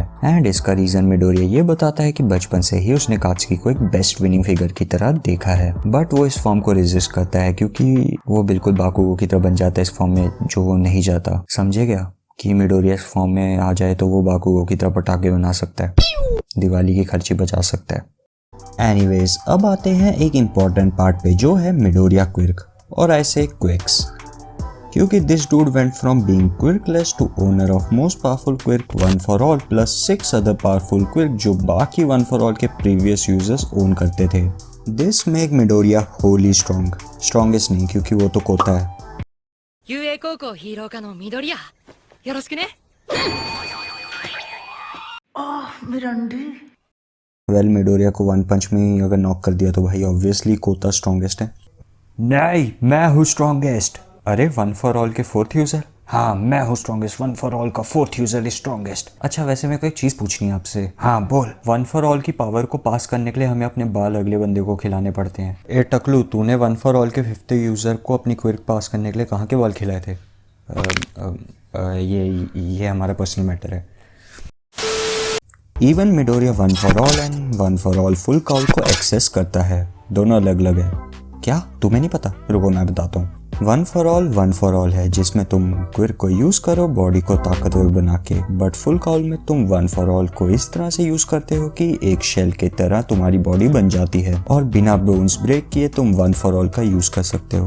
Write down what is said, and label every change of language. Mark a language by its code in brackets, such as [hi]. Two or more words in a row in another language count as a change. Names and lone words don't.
[hi] एंड इसका रीजन मिडोरिया ये बताता है कि बचपन से ही उसने कात्सुकी को एक [en] best winning figure [hi] की तरह देखा है, बट वो इस फॉर्म को रेजिस्ट करता है क्योंकि वो बिल्कुल बाकुगो की तरह बन जाता है इस फॉर्म में जो वो नहीं जाता। समझे क्या कि मिडोरिया इस फॉर्म में आ जाए तो वो बाकुगो की तरह पटाखे बना सकता है, दिवाली की खर्ची बचा सकता है। एनीवेज, अब आते हैं एक [en] important part [hi] पे जो है मिडोरिया क्विर्क और ऐसे क्विक्स, क्योंकि [en] this dude went from being quirkless to owner of most powerful quirk One for All plus 6 other powerful quirk [hi] वन फॉर ऑल प्लस 6 अदर पावरफुल क्विर्क जो बाकी वन फॉर ऑल के [en] previous users [hi] ओन करते थे। [en] this make [hi] मिडोरिया होली स्ट्रॉन्गेस्ट नहीं क्योंकि वो तो कोता है। [ja] 遊泳高校ヒーロー科の緑谷よろしくね [hi] वेल मिडोरिया को वन पंच में ही अगर नॉक कर दिया तो भाई ऑब्वियसली कोता स्ट्रॉन्गेस्ट है। नहीं, मैं हूँ स्ट्रॉन्गेस्ट। अरे वन फॉर ऑल के [en] fourth user? [hi] हाँ मैं हूँ स्ट्रॉन्गेस्ट, वन फॉर ऑल का [en] fourth user is strongest. [hi] अच्छा वैसे मेरे को एक चीज पूछनी है आपसे। हाँ बोल। वन फॉर ऑल की पावर को पास करने के लिए हमें अपने बाल अगले बंदे को खिलाने पड़ते हैं। ए टकलू, तूने वन फॉर ऑल के [en] fifth user [hi] को अपनी क्विर्क पास करने के लिए कहाँ के बाल खिलाए थे? ये हमारा [en] personal matter [hi] है। इवन मिडोरिया वन फॉर ऑल एंड वन फॉर ऑल फुल काउल को एक्सेस करता है। दोनों अलग अलग है। क्या तुम्हें नहीं पता? रुको मैं बताता हूँ। वन फॉर ऑल है जिसमें तुम क्विर्क को यूज करो बॉडी को ताकतवर बना के, बट फुल काउल में तुम वन फॉर ऑल को इस तरह से यूज करते हो कि एक शेल की तरह तुम्हारी बॉडी बन जाती है और बिना [en] bones break [hi] किए तुम वन फॉर ऑल का यूज कर सकते हो।